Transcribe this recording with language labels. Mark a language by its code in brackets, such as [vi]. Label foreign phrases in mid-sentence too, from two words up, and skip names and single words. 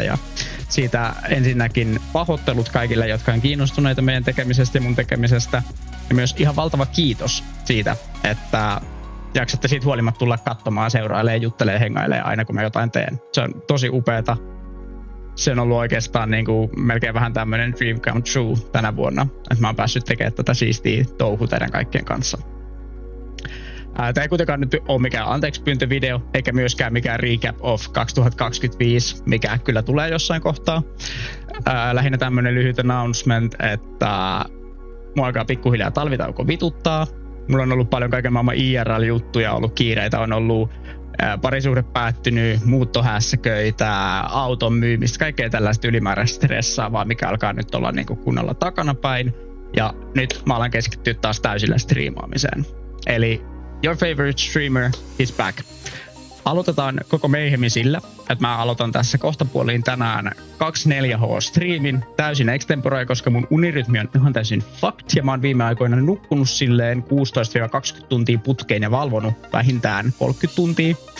[fi] Ja siitä ensinnäkin pahoittelut kaikille, jotka on kiinnostuneita meidän tekemisestä ja mun tekemisestä. Ja myös ihan valtava kiitos siitä, että jaksatte siitä huolimatta tulla katsomaan, seurailee, juttelee, hengailee aina kun mä jotain teen. Se on tosi upeata. Se on ollut oikeastaan niin kuin melkein vähän tämmönen [en] dream come true [fi] tänä vuonna, että mä oon päässyt tekemään tätä siistiä touhua teidän kaikkien kanssa. Tää ei kuitenkaan nyt ole mikään anteeksipyyntövideo, eikä myöskään mikään [en] recap of 2025, [fi] mikä kyllä tulee jossain kohtaa. Lähinnä tämmönen lyhyt announcement, että mua alkaa pikkuhiljaa talvitauko vituttaa. Mulla on ollut paljon kaiken maailman IRL-juttuja, ollut kiireitä, on ollut parisuhde päättynyt, muuttohässäköitä, auton myymistä, kaikkea tällaista ylimääräistä stressaavaa, mikä alkaa nyt olla niin kuin kunnolla takanapäin. Ja nyt mä alan keskittyä taas täysillä striimaamiseen. [en] Eli your favorite streamer is back. [fi] Aloitetaan koko meihemi sillä, että mä aloitan tässä kohtapuoliin tänään 24H-striimin täysin extempore, koska mun unirytmi on ihan täysin fucked ja mä oon viime aikoina nukkunut silleen 16-20 tuntia putkeen ja valvonut vähintään 30 tuntia.